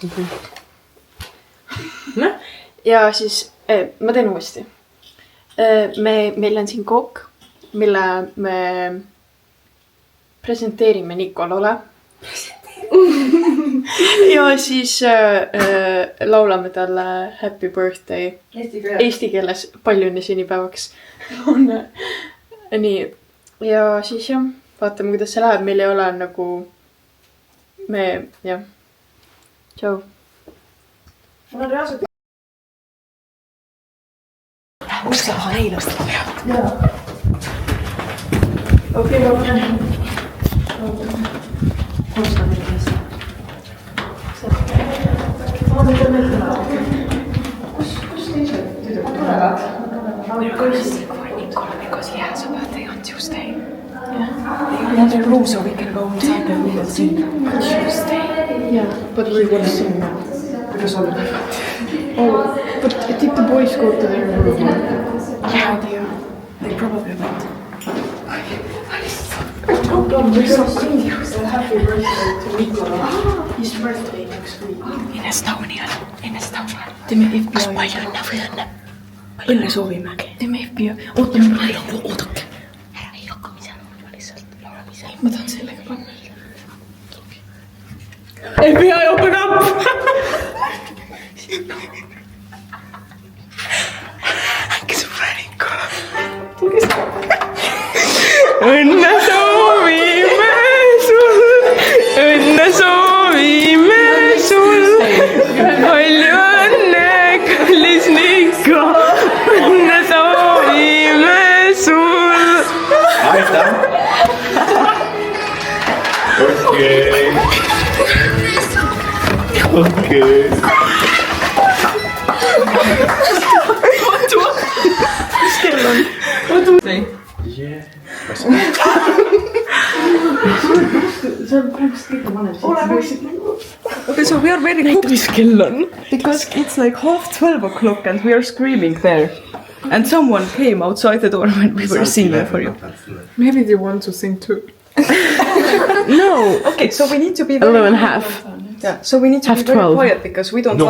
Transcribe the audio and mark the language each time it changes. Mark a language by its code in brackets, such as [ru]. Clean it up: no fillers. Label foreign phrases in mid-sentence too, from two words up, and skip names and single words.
[et] Ja siis ma teen uuesti. Meil on siin kook, mille me presenteerime Nikolale. Ja siis laulame talle [en] happy birthday [et] eesti keeles palju õnne sünnipäevaks. Nii, ja siis jah, vaatame, kuidas see läheb. Meil ei ole nagu jah. Tšau. Mul on reaalselt... Kus sa taha neile seda teha? Jaa. Okei, ma panen. Kus ta neile seda? Ma mõtlen, et kus [en] Because he has a birthday on Tuesday. Yeah. Another room so we can go inside and we will sing on Tuesday. Yeah, but we will sing now. Because of the Oh, but did the boys go to their room? Yeah, they probably went. Oh God, we're so confused. Happy birthday to Nicola. His birthday next week. In Estonia. [et] Teeme FBI. Kas palju õnne või õnne? Õnne soovime. Teeme FBI. Oodake. Ära ei hakka ise laulma lihtsalt. Laulame ise. Ma tahan sellega panna. [en] FBI, open up! [et] Äkki sõbra Nicola. Õnne soovime sul, õnne soovime sul, palju õnne, kallis Niko, õnne soovime sul. Aitäh! Okei. Mis kell on? [en] Okay, so we are very [et] Mis kell on? [en] because it's like 12:30 and we are screaming there. And someone came outside the door when we were singing for you. Maybe they want to sing too. No. Okay, so we need to be 11:30. Yeah, so we need to Half be very 12. quiet because we don't No,